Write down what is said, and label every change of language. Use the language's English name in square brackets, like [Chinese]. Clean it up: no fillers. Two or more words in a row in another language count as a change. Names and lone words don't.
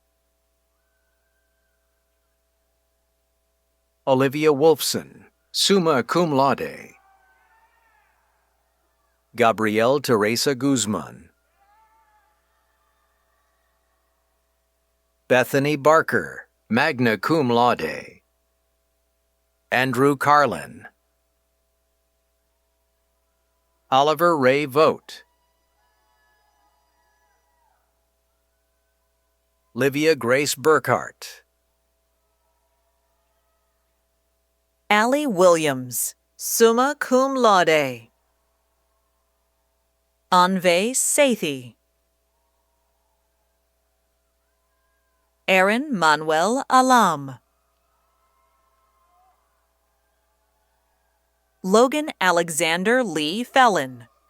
[English] Olivia Wolfson, [Latin] summa cum laude. [English] Gabrielle Teresa Guzman. Bethany Barker, [Latin] magna cum laude. [English] Andrew Carlin. Oliver Ray Vogt. Livia Grace Burkhart. Allie Williams, [Latin] summa cum laude. [English] Anve Sethi. Aaron Manuel Alam. Logan Alexander Lee Felon.